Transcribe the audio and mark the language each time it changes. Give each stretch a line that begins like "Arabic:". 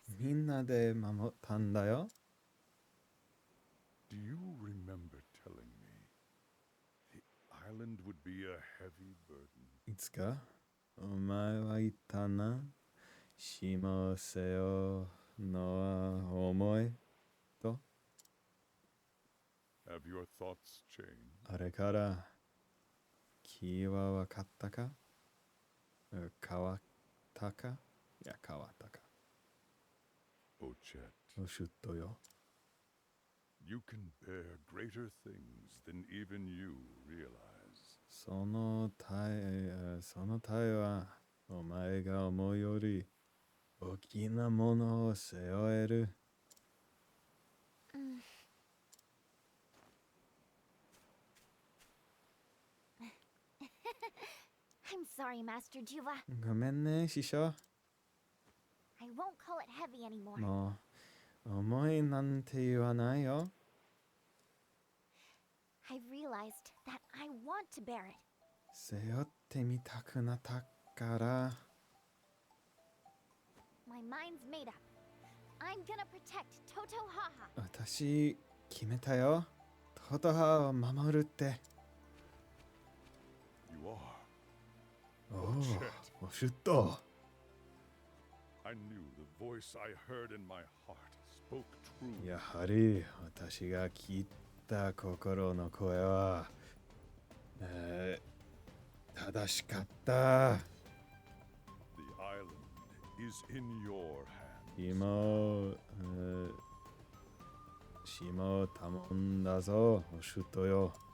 Japanese: みんなで守ったんだよ。
English: Do you remember telling me the island would be a heavy burden?
Japanese: いつかお前は言ったな。島を背負うのは重いと。
English: Have your thoughts changed?
Japanese: あれから気は分かったか変わったかいや変わったか。
English: Ochet,
Japanese: おしゅっとよ。
English: you can bear greater things than even you realize.
Japanese: その体はお前が思うより大きなものを背負える。
English: I'm sorry, Master Juva.
Japanese: ごめんね、師匠。
English: I won't call it heavy anymore.
Japanese: もう重いなんて言わないよ。
English: I've realized that I want to bear it.
Japanese: 背負ってみたくなったから。
English: My mind's made up. I'm gonna protect Toto Haha.
Japanese: 私決めたよ。トトハを守るって。
English: You are.
Japanese: おお、おしゅっと。
English: I knew the voice I heard in my heart spoke true.
Japanese: やはり私が聞いた心の声は、正しかった。
English: The island is in your hands.
Japanese: 島を頼んだぞ、おしゅっとよ。